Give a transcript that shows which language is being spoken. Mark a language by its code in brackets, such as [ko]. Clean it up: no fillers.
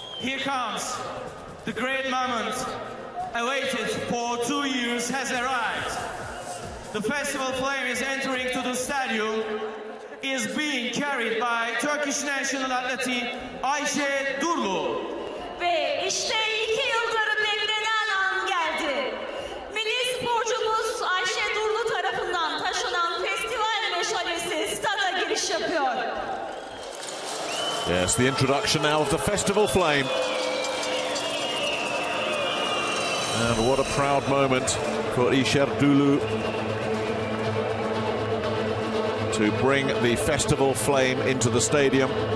[en] Here comes the great moment awaited for 2 years has arrived. The festival flame is entering to the stadium, is being carried by Turkish national athlete Ayşe Durlu. [tr] Ve işte 2 yıldır beklenen an geldi. Milli sporcumuz Ayşe Durlu tarafından taşınan festival meşalesi stada giriş yapıyor. [en] Yes, the introduction now of the festival flame. And what a proud moment for Ayşe Durlu to bring the festival flame into the stadium.